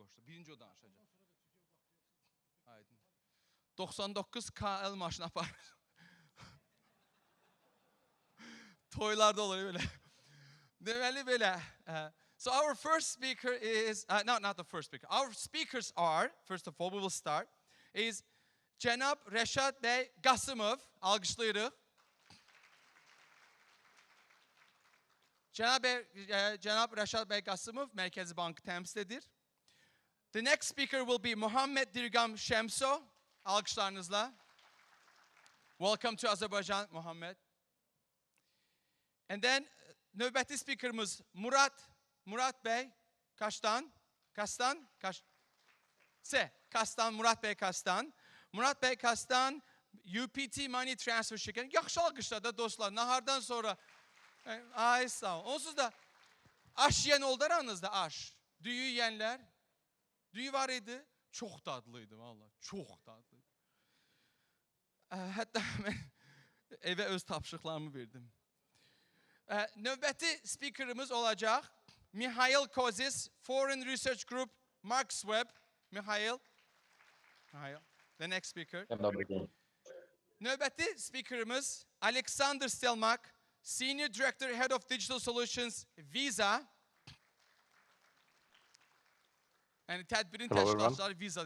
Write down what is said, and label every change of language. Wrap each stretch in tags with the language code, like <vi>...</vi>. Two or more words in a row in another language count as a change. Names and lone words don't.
<az>Birinci o danışacaq. Aydın. 99 KL maşını aparır. Toylarda olur böyle. Deməli belə.</az> <en>So our first speaker is, no, not the first speaker. Our speakers are, first of all, we will start, is Cənab Rəşad bəy Qasımov.</en> <az>Alqışlayırıq. Cənab Rəşad bəy Qasımov Mərkəzi Bankı təmsil edir.</az> <en>The next speaker will be Muhammed Dirgam Şemso.</en> <az>Alqışlarınızla.</az> <en>Welcome to Azerbaijan, Muhammed. And then</en> <az>növbəti speakerimiz Murat bəy Kastan. Murat bəy Kastan. Murat bəy Kastan, UPT Money Transfer şirkəti. Yaxşı alqışlar da dostlar. Nahardan sonra. Ay sağ olun. Onsuz da aş yiyən oldu aranızda aş. Düyü yiyənlər. Düyü var idi. Çox dadlıydı vallahi. Çox dadlıydı. Hətta mən evə öz tapşırıqlarımı verdim. Növbəti speakerimiz olacaq. Mikhail Kozis, Foreign Research Group, Mark Webb. Mikhail.</az> <en>The next speaker.</en> <az>Növbəti speakerimiz Alexander Stelmak,</az> <en>Senior Director, Head of Digital Solutions, Visa.</en> <az>Yəni tədbirin təşkilatçıları Visa.</az>